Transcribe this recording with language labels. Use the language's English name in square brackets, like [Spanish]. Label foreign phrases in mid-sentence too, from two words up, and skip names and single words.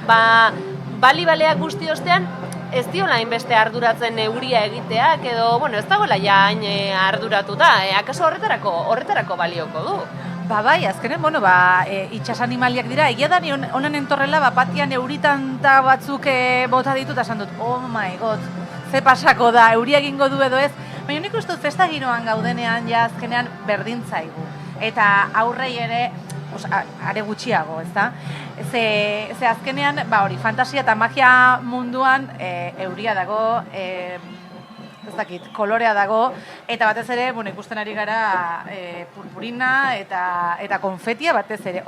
[Basque] baleak guzti ostean ez diola hainbeste arduratzen euria egiteak edo, bueno, ez dagoela ja hain arduratuta, akaso horretarako balioko du. Bai, azkenen, itxas animaliak dira, egia da ni honen entorrela, patian euritanta batzuk bota ditut, esan dut, [English] oh my god, [Basque] ze pasako da, euria egingo du edo ez, baina nik uste dut festa giroan gaudenean, ja azkenean berdin zaigu, eta aurrei ere, are gutxiago, ez da? Ze azkenean, hori, fantasia eta magia munduan euria dago, ez dakit, kolorea dago, eta batez ere, ikusten ari gara purpurina eta konfetia batez ere.